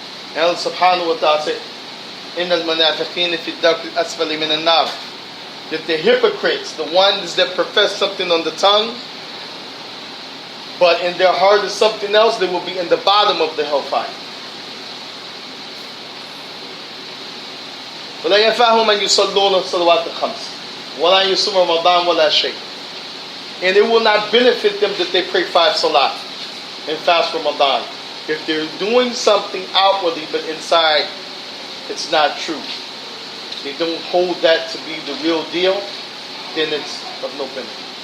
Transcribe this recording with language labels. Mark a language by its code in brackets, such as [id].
[en] And Allah subhanahu wa ta'ala said, [ar] إن المنافقين في الدرك الأسفل من النار. [en] That the hypocrites, the ones that profess something on the tongue, but in their heart is something else, they will be in the bottom of the hellfire. [ar] ولا ينفعهم أن يصلون الصلوات الخمس ولا يصوم رمضان ولا شيء. [en] And it will not benefit them that they pray 5 salat and fast Ramadan. If they're doing something outwardly but inside it's not true, they don't hold that to be the real deal, then it's of no benefit.